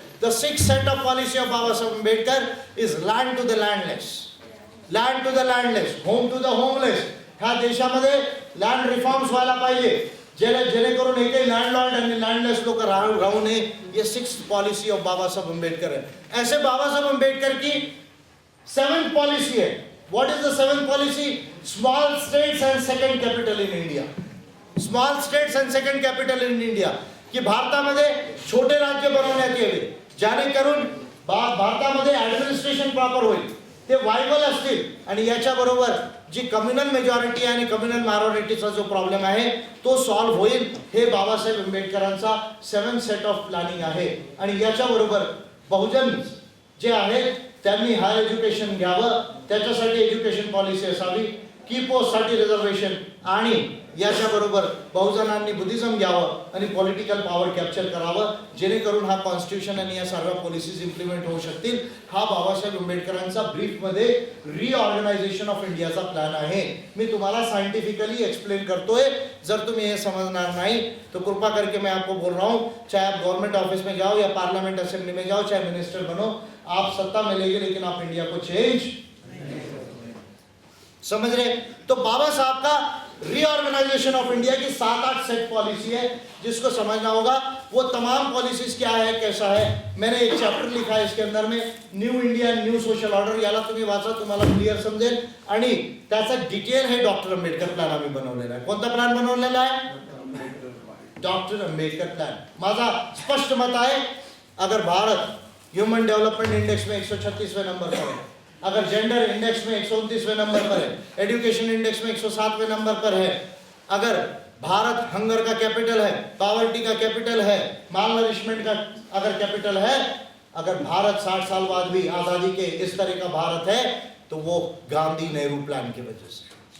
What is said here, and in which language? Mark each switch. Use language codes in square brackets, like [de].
[en] The sixth set of policy of Babasaheb Ambedkar is land to the landless, land to the landless, home to the homeless. [mr] ह्या देशामध्ये land reforms व्हायला पाहिजे जेणेकरून एकही landlord आणि लँडलेस लोक राहू नये. [hi] ये sixth policy of Babasaheb Ambedkar है. ऐसे बाबासाहेब आंबेडकर की सेवेंथ पॉलिसी है. [en] What is the seventh policy? Small states and second capital in India. Small states and second capital in India. [mr] की भारतामध्ये छोटे राज्य बनवण्यात यावे जेणेकरून भारतामध्ये ऍडमिनिस्ट्रेशन प्रॉपर होईल, ते वायबल असतील. आणि याच्याबरोबर जी कम्युनल मेजॉरिटी आणि कम्युनल मायनॉरिटीचा जो प्रॉब्लेम आहे तो सॉल्व्ह होईल. हे बाबासाहेब आंबेडकरांचा सेवन सेट ऑफ प्लॅनिंग आहे. आणि याच्याबरोबर बहुजन जे आहेत त्यांनी हायर एज्युकेशन घ्यावं, त्याच्यासाठी एज्युकेशन पॉलिसी असावी, की पोस्टसाठी रिझर्वेशन, आणि याच्याबरोबर बहुजनांनी बुद्धिझम घ्यावं आणि पॉलिटिकल पॉवर कॅप्चर करावं जेणेकरून हा कॉन्स्टिट्यूशन आणि या सर्व पॉलिसीज इम्प्लिमेंट होऊ शकतील. हा बाबासाहेब आंबेडकरांचा ब्रीफमध्ये रिऑर्गनायझेशन ऑफ इंडियाचा प्लॅन आहे. मी तुम्हाला साइंटिफिकली एक्सप्लेन करतोय. जर तुम्ही हे समझणार नाही [hi] तो कृपा करके मैं आपको बोल रहा हूँ, चाहे आप गवर्नमेंट ऑफिस में जाओ या पार्लियामेंट असेंबली में जाओ, चाहे मिनिस्टर बनो, आप सत्ता मिलेगी लेकिन आप इंडिया को चेंज समझ रहे. तो बाबा साहब का रीऑर्गेनाइजेशन ऑफ इंडिया की 7-8 सेट पॉलिसी है जिसको समझना होगा. वो तमाम पॉलिसीज क्या है, कैसा है, मैंने एक चॅप्टर लिखा है इसके अंदर में, new India new social order. [mr] याला तुम्ही वाचा, तुम्हाला क्लिअर समजेल. आणि त्याचा डिटेल हे डॉक्टर आंबेडकर प्लॅन आम्ही बनवलेला आहे. कोणता प्लॅन बनवलेला आहे? Doctor Ambedkar plan. माझा स्पष्ट मत आहे, [hi] अगर भारत ह्यूमन डेवलपमेंट इंडेक्स में 136वें नंबर पर है, अगर जेंडर इंडेक्स में 129वें नंबर पर है, एजुकेशन इंडेक्स में 107वें नंबर पर है, अगर भारत हंगर का कैपिटल है, पॉवर्टी का कैपिटल है, माल नरिशमेंट का अगर कैपिटल है, अगर भारत 60 साल बाद भी आजादी के इस तरह का भारत है तो वो गांधी नेहरू प्लान की वजह से.